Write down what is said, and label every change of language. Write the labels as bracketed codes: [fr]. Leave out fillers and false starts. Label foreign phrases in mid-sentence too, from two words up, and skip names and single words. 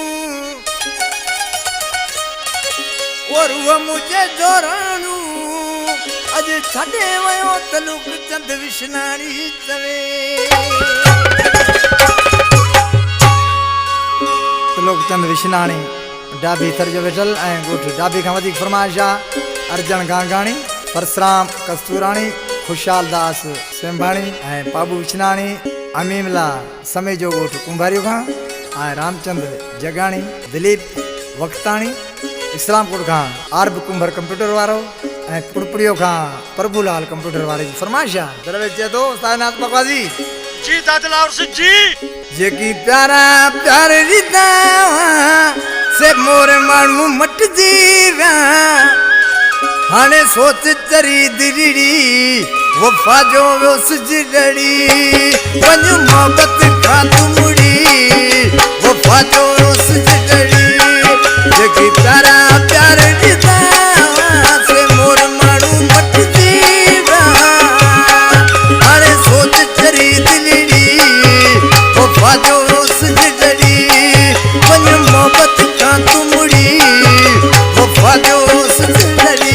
[sd] और उहा मुझे जोराणू अॼु छॾे वयो तलुक चंद विषनाणी चवे तलुक चंद विषनाणी डाबी थर जो वेठल ऐं ॻोठ डाबी खां वधीक फरमाइश आहे अर्जन गांगाणी परसराम कस्तूराणी खुशहाल दास सेंभाणी ऐं पाबू विछनाणी अमीमला समय जो ॻोठ कुंभारियो खां ऐं रामचंद्र जगाणी दिलीप वक्ताणी इस्लामपुर खां आरब कुंभर कंप्यूटर वारो ऐं पुड़पुड़ियो खां प्रभुलाल कंप्यूटर वारे जी फरमाइश आहे दरवेश चए थो सायनाथ बकवाजी जी दादलाल सिंह जी जेकी प्यारा प्यार ॾींदा से मोर माण्हू मटिजी विया हाणे सोच चरी दिलड़ी वफ़ा जो वियोसि जिलड़ी वञ मोहबत खां तूं मुड़ी वफ़ा जो वियोसि जिलड़ी जेकी प्यारा प्यार ॾींदा से मोर माण्हू मटिजी विया हाणे सोच चरी दिलड़ी वफ़ा जो वियोसि जिलड़ी वञ मोहबत खां तूं मुड़ी वफ़ा जो वियोसि जिलड़ी